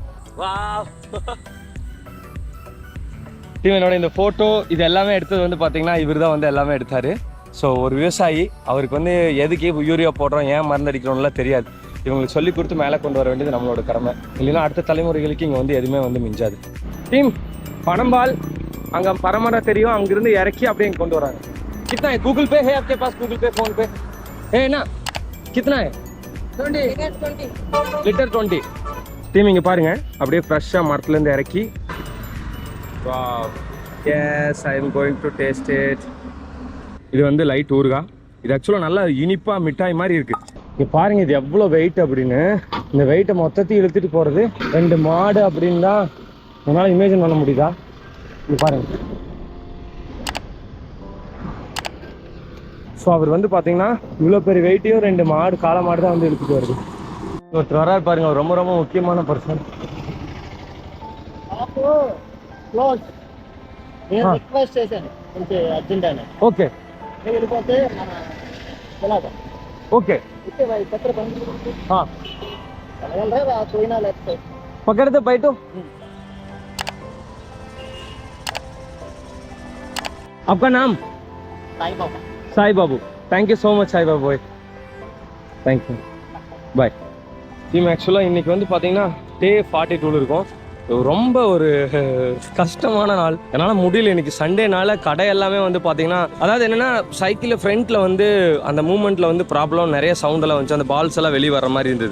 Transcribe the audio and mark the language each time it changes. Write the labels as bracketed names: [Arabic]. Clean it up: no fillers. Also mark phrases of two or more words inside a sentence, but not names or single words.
[Tamil] என்னோட இந்த போட்டோ இது எல்லாமே எடுத்தது வந்து பாத்தீங்கன்னா இவர் தான் வந்து எல்லாமே எடுத்தாரு. ஸோ ஒரு விவசாயி, அவருக்கு வந்து எதுக்கு யூரியா போடுறோம், ஏன் மருந்து அடிக்கிறோம்லாம் தெரியாது. இவங்களுக்கு சொல்லி கொடுத்து மேலே கொண்டு வர வேண்டியது நம்மளோட கடமை. இல்லைன்னா அடுத்த தலைமுறைகளுக்கு இங்கே வந்து எதுவுமே வந்து மிஞ்சாது. டீம் பனம்பால் அங்கே பரமரம் தெரியும், அங்கிருந்து இறக்கி அப்படியே இங்கே கொண்டு வராங்க. [Hindi] கிतना है? गूगल पे है आपके पास? गूगल पे फोन पे है ना? कितना है? 20 லிட்டர் 20. [Tamil] டீம் இங்கே பாருங்க, அப்படியே ஃப்ரெஷ்ஷாக மரத்துலேருந்து இறக்கி. [English] Yes, I am going to taste it. [Tamil] இது வந்து லைட் ஊறுகாய். இது ஆக்சுவலாக நல்லா இனிப்பாக மிட்டாய் மாதிரி இருக்கு. இங்கே பாருங்க இது எவ்வளோ வெயிட் அப்படின்னு. இந்த வெயிட்டை மொத்தத்தையும் இழுத்துட்டு போகிறது 2 மாடு அப்படின்னு தான் உங்களால் இமேஜின் பண்ண முடியுதா? இங்கே பாருங்க. ஸோ அவர் வந்து பார்த்தீங்கன்னா இவ்வளோ பெரிய வெயிட்டையும் 2 மாடு, காளை மாடு தான் வந்து இழுத்துட்டு வருது. ஒருத்தர் வராரு பாருங்க, ரொம்ப ரொம்ப முக்கியமான பர்சன். [Hindi] ఓకే ఓకే पकड़ दे बैठो। आपका नाम? साई बाबा। साई बाबू। [English] thank you so much साई बाबू भाई, thank you, [Tamil] பாய். டீம் ஆக்சுவலாக இன்றைக்கி வந்து பார்த்தீங்கன்னா டே 42 இருக்கும். ரொம்ப ஒரு கஷ்டமான நாள், என்னால் முடியல. இன்னைக்கு சண்டேனால கடை எல்லாமே வந்து பார்த்தீங்கன்னா, அதாவது என்னென்னா சைக்கிளில் ஃப்ரண்ட்டில் வந்து அந்த மூமெண்ட்டில் வந்து ப்ராப்ளம், நிறைய சவுண்டெல்லாம் வந்துச்சு, அந்த பால்ஸ் எல்லாம் வெளியே வர மாதிரி இருந்தது.